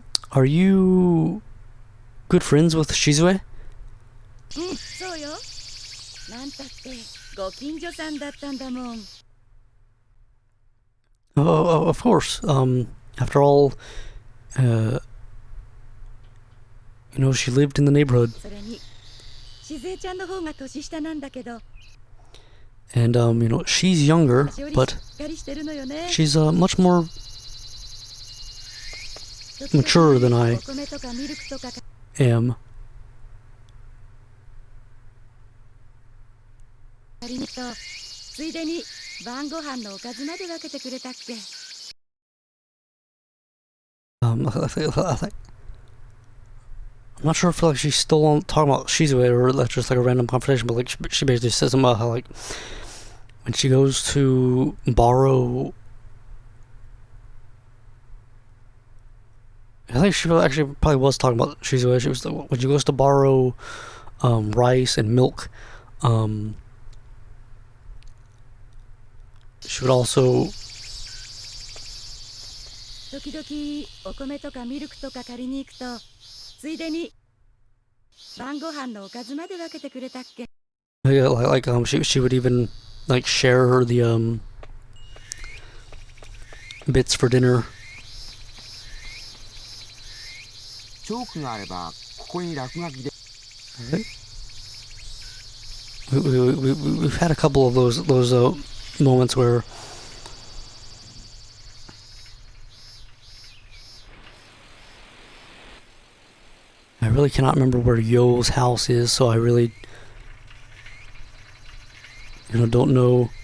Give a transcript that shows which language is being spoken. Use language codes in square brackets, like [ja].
[en] Are you good friends with Shizue? [ja] そうよ。なんたってご近所さんだったんだもん。 [en] Oh, of course. After all, you know, she lived in the neighborhood. [ja] それにしずえちゃんの方が年下なんだけど、 [en] And, you know, she's younger, [ja] しおり [en] but [ja] しっかりしてるのよね。 [en] she's, much more mature than I [ja] お米とかミルクとか [en] am. [ja] 借りにと、ついでに晩ご飯のおかずまで分けてくれたっけ。 [en] I'm not sure if like she's still on talking about Shizue or that's just like a random conversation, but like she basically says something about how like when she goes to borrow, I think she actually probably was talking about Shizue. She was when she goes to borrow rice and milk, she would also [ja] 時々お米とかミルクとか借りに行くと、ついでに晩ご飯のおかずまで分けてくれたっけ。 [en] yeah, she would even like share her the bits for dinner. [ja] チョークがあればここに落書きで [en] We've had a couple of those moments where I really cannot remember where Yo's house is, so I really, you know, don't know.